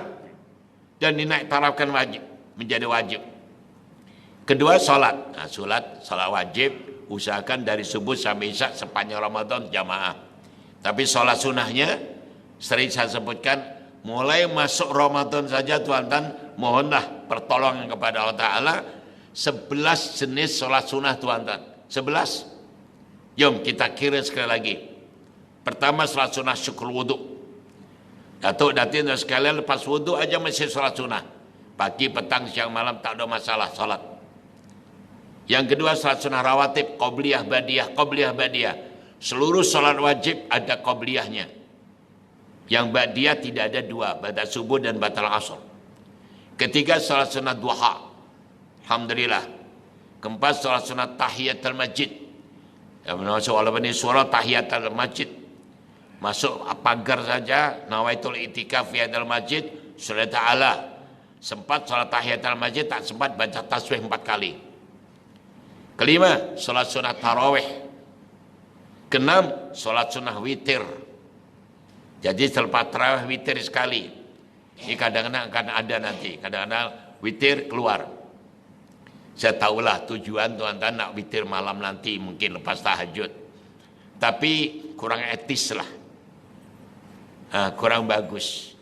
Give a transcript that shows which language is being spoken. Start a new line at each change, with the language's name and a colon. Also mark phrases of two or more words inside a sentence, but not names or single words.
Malay: Dan dinaik tarafkan wajib, menjadi wajib. Kedua, salat. Salat wajib usahakan dari subuh sampai isya sepanjang Ramadan jamaah. Tapi salat sunnahnya sering saya sebutkan, mulai masuk Ramadan saja tuan-tuan, mohonlah pertolongan kepada Allah Ta'ala. 11 jenis salat sunnah tuan-tuan. 11. Jom kita kira sekali lagi. Pertama, salat sunnah syukur wuduk. Datin dan sekalian, lepas wuduk aja masih salat sunnah. Pagi, petang, siang, malam tak ada masalah salat. Yang kedua, salat sunnah rawatib, qobliyah, badiah. Seluruh salat wajib ada qobliyahnya. Yang badiah tidak ada 2, ba'da subuh dan batal asar. Ketiga, salat sunnah duha. Alhamdulillah. Keempat, salat sunnah tahiyatul masjid. Walaupun ini surah tahiyatul masjid. Masuk pagar saja,
Arabic: نويت الاعتكاف في هذا المسجد,
Malay: sudah ta'ala. Sempat salat tahiyatul masjid, tak sempat baca tasbih 4 kali. Kelima, salat sunnah tarawih. Keenam, salat sunnah witir. Jadi selepas tarawih witir sekali. Ini kadang-kadang akan ada nanti, kadang-kadang witir keluar. Saya tahulah tujuan tuan-tuan nak witir malam nanti mungkin lepas tahajud. Tapi kurang etis lah. Kurang bagus.